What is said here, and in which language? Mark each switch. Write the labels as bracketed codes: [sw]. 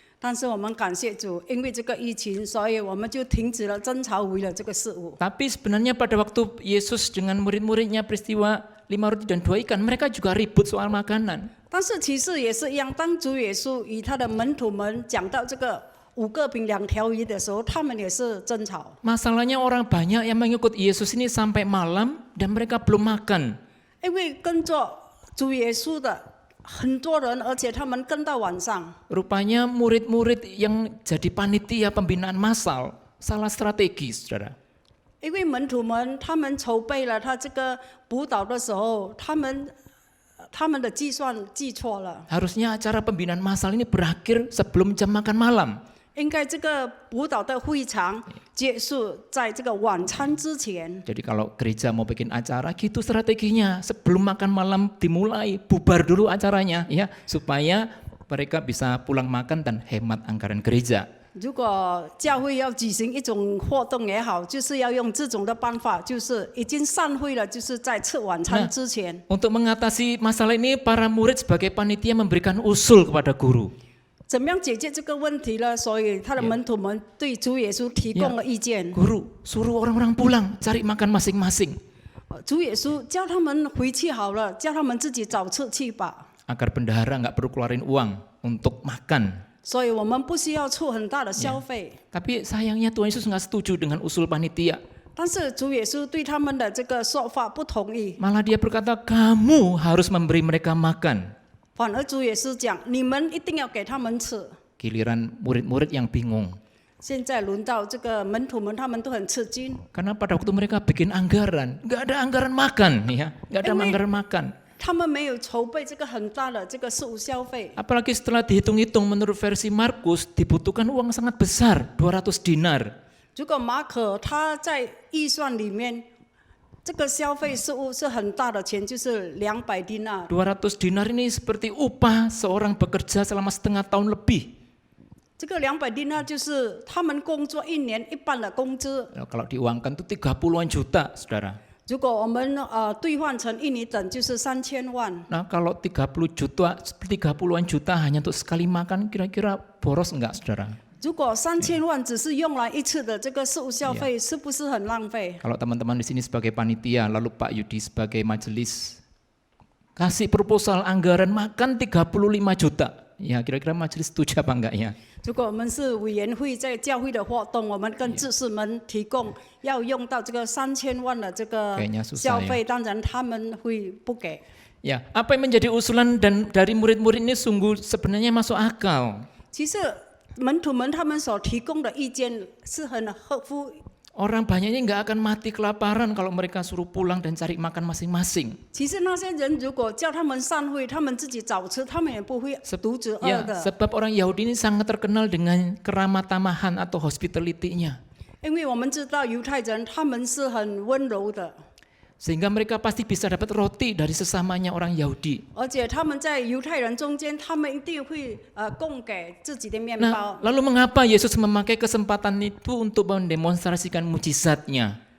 [zh] 但是我们感谢主，因为这个疫情，所以我们就停止了争吵，为了这个事物。 [id] Tapi sebenarnya pada waktu Yesus dengan murid-muridnya peristiwa 5 roti dan 2 ikan, mereka juga ribut soal makanan. [zh] 但是其实也是一样，当主耶稣与他的门徒们讲到这个5个饼2条鱼的时候，他们也是争吵。 [id] Masalahnya orang banyak yang mengikut Yesus ini sampai malam dan mereka belum makan. [zh] 因为跟着主耶稣的很多人，而且他们跟到晚上。 [id] Rupanya murid-murid yang jadi panitia pembinaan massal salah strategi, saudara. [zh] 因为门徒们他们筹备了他这个补导的时候，他们的计算记错了。 [id] Harusnya acara pembinaan massal ini berakhir sebelum jam makan malam. [zh] 应该这个补导的会场结束在这个晚餐之前。 [id] Jadi kalau gereja mau bikin acara gitu strateginya, sebelum makan malam dimulai, bubar dulu acaranya ya, supaya mereka bisa pulang makan dan hemat anggaran gereja. [zh] 如果教会要举行一种活动也好，就是要用这种的办法，就是已经散会了，就是在吃晚餐之前。 [id] Untuk mengatasi masalah ini, para murid sebagai panitia memberikan usul kepada guru. [zh] 怎么样解决这个问题呢？所以他的门徒们对主耶稣提供了意见。 [id] Guru, suruh orang-orang pulang, cari makan masing-masing. [zh] 主耶稣叫他们回去好了，叫他们自己找吃去吧。 [id] Agar bendahara nggak perlu keluarin uang untuk makan. [zh] 所以我们不需要出很大的消费。 [id] Tapi sayangnya Tuhan Yesus nggak setuju dengan usul panitia. [zh] 但是主耶稣对他们的这个说法不同意， [id] Malah dia berkata, kamu harus memberi mereka makan. [zh] 反而主耶稣讲，你们一定要给他们吃。 [id] Giliran murid-murid yang bingung. [zh] 现在轮到这个门徒们，他们都很吃惊， [id] Karena pada waktu mereka bikin anggaran, nggak ada anggaran makan, ya, nggak ada anggaran makan. [zh] 他们没有筹备这个很大的这个食物消费。 [id] Apalagi setelah dihitung-hitung menurut versi Markus dibutuhkan uang sangat besar, 200 dinar. [zh] 如果马可他在预算里面，这个消费食物是很大的钱，就是200迪纳。 [id] 200 dinar ini seperti upah seorang bekerja selama setengah tahun lebih. [zh] 这个200迪纳就是他们工作1年一半的工资。 [id] Kalau diuangkan itu 30-an juta, saudara. [zh] 如果我们兑换成印尼等，就是3000万。 [id] Nah kalau 30-an juta hanya untuk sekali makan, kira-kira boros enggak, saudara? [zh] 如果3000万只是用来一次的这个食物消费，是不是很浪费？ [id] Kalau teman-teman di sini sebagai panitia, lalu Pak Yudi sebagai majelis, kasih proposal anggaran makan 35 juta. Ya kira-kira majelis setuju apa enggak ya? [zh] 如果我们是委员会在教会的活动，我们跟执事们提供要用到这个3000万的这个 [id] Kayaknya susah [zh] 消费，当然他们会不给。 [id] Ya, apa yang menjadi usulan dan dari murid-murid ini sungguh sebenarnya masuk akal. [zh] 其实门徒们他们所提供的意见是很合乎。 [id] Orang banyaknya nggak akan mati kelaparan kalau mereka suruh pulang dan cari makan masing-masing. [zh] 其实那些人如果叫他们散会，他们自己找吃，他们也不会肚子饿 [id] Ya, [zh] 的。 [id] sebab orang Yahudi ini sangat terkenal dengan keramah tamahan atau hospitality-nya. [zh] 因为我们知道犹太人他们是很温柔的。 [id] Sehingga mereka pasti bisa dapat roti dari sesamanya orang Yahudi. [zh] 而且他们在犹太人中间，他们一定会供给自己的面 [id] Nah, [zh] 包。 [id] lalu mengapa Yesus memakai kesempatan itu untuk mendemonstrasikan mujizatnya?